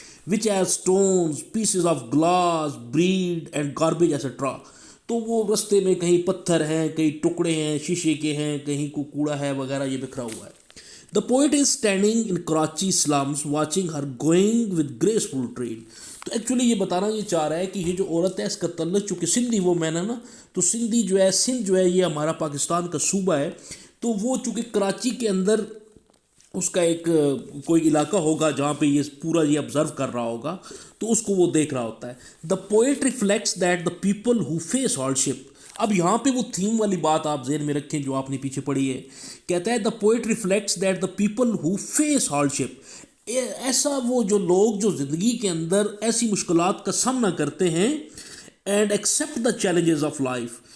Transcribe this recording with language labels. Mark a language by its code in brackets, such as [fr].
[en] Which has stones, pieces of glass, bread and garbage etcetera. [ur] تو وہ رستے میں کہیں پتھر ہیں, کہیں ٹکڑے ہیں شیشے کے ہیں, کہیں کو کوڑا ہے وغیرہ, یہ بکھرا ہوا ہے. [en] The poet is standing in Karachi slums watching her going with graceful tread. [ur] تو ایکچولی یہ بتانا یہ چاہ رہا ہے کہ یہ جو عورت ہے اس کا تعلق چونکہ سندھی وہ میں نے نا, تو سندھی جو ہے, سندھ جو ہے یہ ہمارا پاکستان کا صوبہ ہے, تو وہ چونکہ کراچی کے اندر اس کا ایک کوئی علاقہ ہوگا جہاں پہ یہ پورا یہ آبزرو کر رہا ہوگا, تو اس کو وہ دیکھ رہا ہوتا ہے. [en] The poet reflects that the people who face hardship. [ur] اب یہاں پہ وہ تھیم والی بات آپ ذہن میں رکھیں جو آپ نے پیچھے پڑھی ہے. کہتا ہے [en] The poet reflects that the people who face hardship. [ur] ایسا وہ جو لوگ جو زندگی کے اندر ایسی مشکلات کا سامنا کرتے ہیں, [en] And accept the challenges of life.